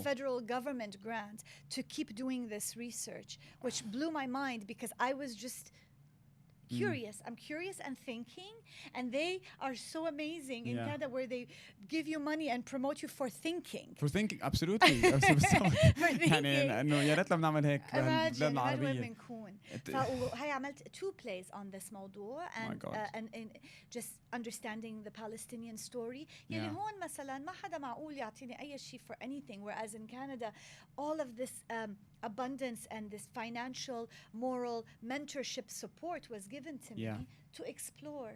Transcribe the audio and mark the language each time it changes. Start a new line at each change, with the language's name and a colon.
English: A federal government grant to keep doing this research, which blew my mind because I was just curious. I'm curious and thinking, and they are so amazing in Canada, where they give you money and promote you for thinking. For thinking, absolutely.
Arabic: يعني انه يا ريت لو بنعمل هيك بالبلاد العربية. فهي عملت
English: 2 plays on this
Arabic: موضوع
English: and just understanding the Palestinian story.
Arabic: يعني هون مثلا ما حدا معقول يعطيني أي شيء
English: for anything, whereas in Canada all of this abundance and this financial, moral mentorship support was given to me to explore.